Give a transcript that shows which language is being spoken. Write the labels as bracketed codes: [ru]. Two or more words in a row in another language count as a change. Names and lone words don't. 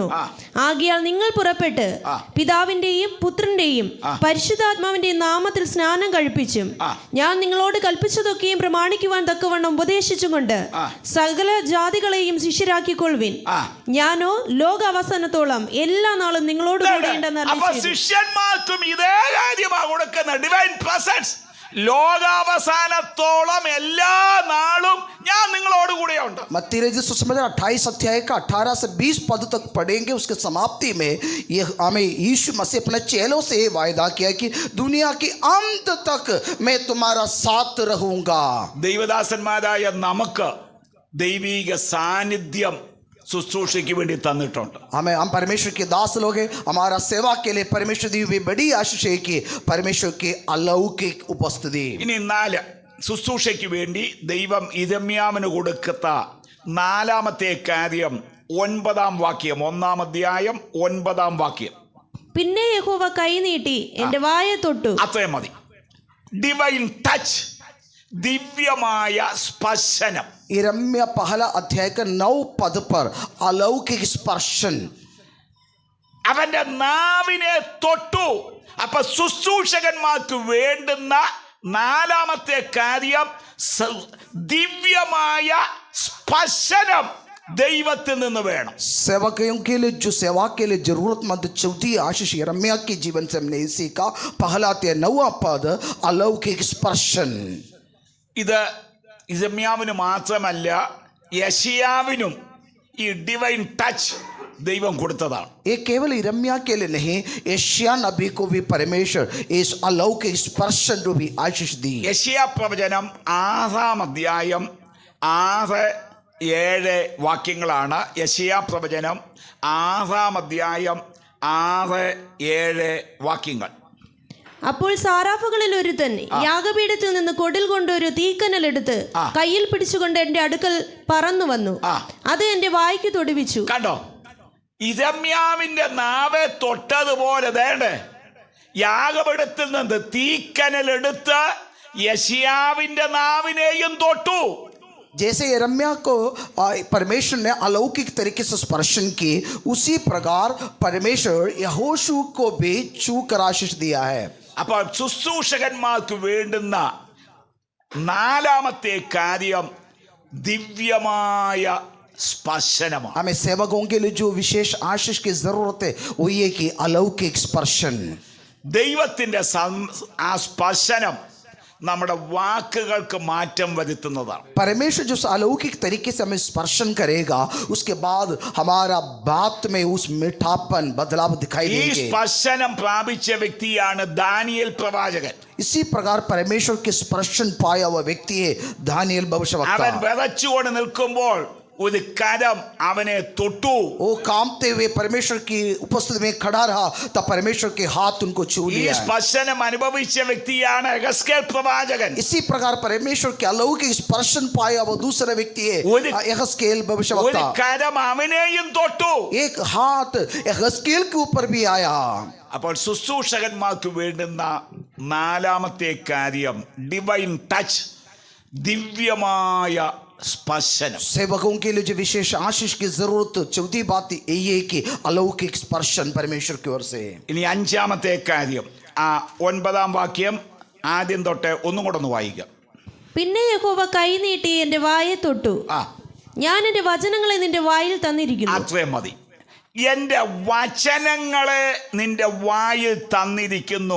[ml] ആകയാൽ നിങ്ങൾ പുറപ്പെട്ട് പിതാവിന്റെയും പുത്രന്റെയും പരിശുദ്ധാത്മാവിന്റെയും നാമത്തിൽ സ്നാനം കഴിപ്പിച്ചും ഞാൻ നിങ്ങളോട് കൽപ്പിച്ചതൊക്കെയും പ്രമാണിക്കുവാൻ തക്കവണ്ണം ഉപദേശിച്ചുകൊണ്ട് സകല ജാതികളെയും ശിഷ്യരാക്കിക്കൊള്ളുവിൻ. ഞാനോ ലോക അവസാനത്തോളം എല്ലാ നാളും നിങ്ങളോട് കൂടെ ഉണ്ടെന്ന് അറിയിച്ചു. ശിഷ്യന്മാർക്കും ഇതേ കാര്യമാണ് കൊടുക്കുന്ന [en] divine presence. [ml] ലോകാവസാനത്തോളം എല്ലാ നാളും ഞാൻ നിങ്ങളോട് കൂടെയുണ്ട്. [hi] मत्ती रचित सुसमाचार 28 अध्याय का 18 से 20 पद तक पढ़ेंगे. उसके समाप्ति में ये हमें यीशु मसीह अपने चेलों से ये वायदा किया कि दुनिया के अंत तक मैं तुम्हारा साथ रहूंगा. [ml] ദൈവദാസന്മാരായ നമുക്ക് ദൈവിക സാന്നിധ്യം ശുശ്രൂഷയ്ക്ക് വേണ്ടി തന്നിട്ടുണ്ട്. [hi] हम परमेश्वर के दास लोग हैं. हमारा सेवा के लिए परमेश्वर दी हुई बड़ी आशीष है कि परमेश्वर की अलौकिक उपस्थिति. [ml] ഇനി 4 ശുശ്രൂഷയ്ക്ക് വേണ്ടി ദൈവം യിരെമ്യാവിന് കൊടുത്ത 4-ാമത്തെ കാര്യം 9-ാം വാക്യം, 1-ാം അധ്യായം 9-ാം വാക്യം. പിന്നെ യഹോവ കൈ നീട്ടി എന്റെ വായെ തൊട്ടു. അത്രയും മതി. [en] divine touch, [ml] ദിവ്യമായ സ്പർശനം. [hi] यिर्मयाह पहला अध्याय का 9 पद पर अलौकिक स्पर्शन. [ml] അവന്റെ നാവിനെ തൊട്ടു. അപ്പൊ ശുശ്രൂഷകന്മാർക്ക് വേണ്ടുന്ന 4-ാമത്തെ കാര്യം ദിവ്യമായ സ്പർശനം ദൈവത്തിൽ നിന്ന് വേണം. [hi] सेवकों के लिए जो सेवा के लिए जरूरतमंद चौथी आशीष यिर्मयाह के जीवन से हमने सीखा. पहला 9वां पद अलौकिक स्पर्शन. [ml] ഇത് യിരെമ്യാവിന് മാത്രമല്ല, യെശയ്യാവിനും ഈ [en] divine touch [ml] ദൈവം കൊടുത്തതാണ്. [hi] ये केवल यिर्मयाह के लिए नहीं, यशायाह नबी को भी परमेश्वर इस अलौकिक स्पर्शन को भी आशीष दी. [ml] യെശയ്യാ പ്രവചനം 6-ാം അധ്യായം 6-7 വാക്യങ്ങളാണ്. യെശയ്യാ പ്രവചനം 6-ാം അധ്യായം 6-7 വാക്യങ്ങൾ. അപ്പോൾ സാറാഫുകളിൽ ഒരുത്തൻ യാഗപീഠത്തിൽ നിന്ന് കൊടിൽ കൊണ്ടൊരു തീക്കനൽ എടുത്ത് കയ്യിൽ പിടിച്ചുകൊണ്ട് എന്റെ അടുക്കൽ പറന്നു വന്നു. അത് എന്റെ വായ്ക്ക് തൊടുവിച്ചു. കണ്ടോ, യിരെമ്യാവിന്റെ നാവെ തൊട്ടതുപോലെ ദേണ്ടേ യാഗപീഠത്തിൽ നിന്ന് തീക്കനലെടുത്ത് യെശയ്യാവിന്റെ നാവിനെയും തൊട്ടു. [hi] जैसे यिर्मयाह को परमेश्वर ने अलौकिक तरीके से स्पर्शन की, उसी प्रकार परमेश्वर यहोशू को भी छू कर आशीष दिया है. [ml] അപ്പോൾ ശുശ്രൂഷകന്മാർക്ക് വേണ്ടുന്ന 4-ാമത്തെ കാര്യം ദിവ്യമായ സ്പർശനമാണ്. [hi] हमें सेवकों के लिए जो विशेष आशीष की जरूरत है वो ये कि अलौकिक स्पर्शन. [ml] ദൈവത്തിന്റെ ആ സ്പർശനം നമ്മുടെ വാക്കുകൾക്ക് മാറ്റം വരുത്തുന്നതാണ്. [hi] परमेश्वर जो अलौकिक तरीके से हमें स्पर्शन करेगा, उसके बाद हमारा बात में उस मीठापन बदलाव दिखाई [ml] ഈ [hi] देंगे. [ml] സ്പർശനം പ്രാപിച്ച വ്യക്തിയാണ് ദാനിയേൽ പ്രവാചകൻ. [hi] इसी प्रकार परमेश्वर के स्पर्शन पाया हुआ व्यक्ति है दानियेल [ml] അവൻ [hi] भविष्यवक्ता. [ml] വിതച്ചുകൊണ്ട് നിൽക്കുമ്പോൾ ഒരു കരം അവനെ തൊട്ടു. [hi] वो कांपते हुए परमेश्वर की उपस्थिति में खड़ा रहा, तब परमेश्वर के हाथ उनको छू [ml] ഈ [hi] लिया. [ml] സ്പർശനം അനുഭവിച്ച വ്യക്തിയാണ് യെഹെസ്കേൽ പ്രവാചകൻ. [hi] इसी प्रकार परमेश्वर के अलौकिक स्पर्शन पाया वो दूसरा व्यक्ति है यहेजकेल [ml] ഒരു [hi] भविष्यवक्ता. [ml] കരം അവനെയും തൊട്ടു. [hi] एक हाथ यहेजकेल के ऊपर भी आया. [ml] അപ്പോൾ ശുശ്രൂഷകന്മാർക്ക് വേണ്ടുന്ന 4-ാമത്തെ കാര്യം [en] divine touch, [ml] ദിവ്യമായ സ്പർശനം. [hi] सेवकों के लिए जो विशेष आशीष की जरूरत, चौथी बात यही है कि अलौकिक स्पर्शन परमेश्वर की ओर से. [ml] ഇനി 5-ാമത്തെ കാര്യം, ആ 9-ാം വാക്യം ആദ്യം തൊട്ട് ഒന്നും കൂടെ ഒന്ന് വായിക്കാം. പിന്നെ യഹോവ കൈ നീട്ടി എന്റെ വായെ തൊട്ടു. ഞാൻ എന്റെ വചനങ്ങളെ നിന്റെ വായിൽ തന്നിരിക്കുന്നു. അത്രയും മതി. എൻ്റെ വചനങ്ങളെ നിന്റെ വായിൽ തന്നിരിക്കുന്നു.